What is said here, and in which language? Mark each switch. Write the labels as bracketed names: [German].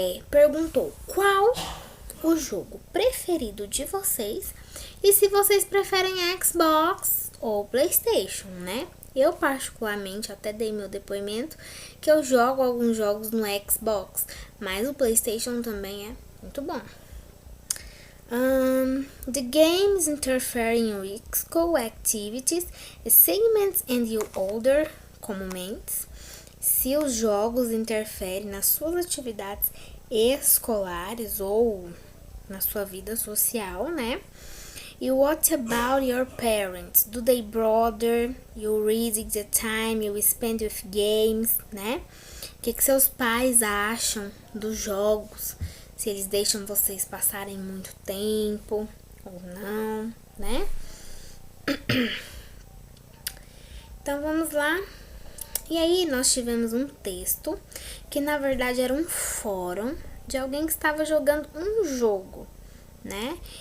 [Portuguese] Perguntou qual o jogo preferido de vocês e se vocês preferem Xbox ou PlayStation, né? Eu particularmente até dei meu depoimento que eu jogo alguns jogos no Xbox, mas o PlayStation também é muito bom. [English] The games interfere in your school activities, assignments and your other commitments. [Portuguese] Se os jogos interferem nas suas atividades escolares ou na sua vida social, né? [English] E what about your parents? Do they bother you reading the time you spend with games, né? [Portuguese] O que seus pais acham dos jogos? Se eles deixam vocês passarem muito tempo ou não, né? Então, vamos lá. E aí, nós tivemos um texto que, na verdade, era um fórum de alguém que estava jogando um jogo, né?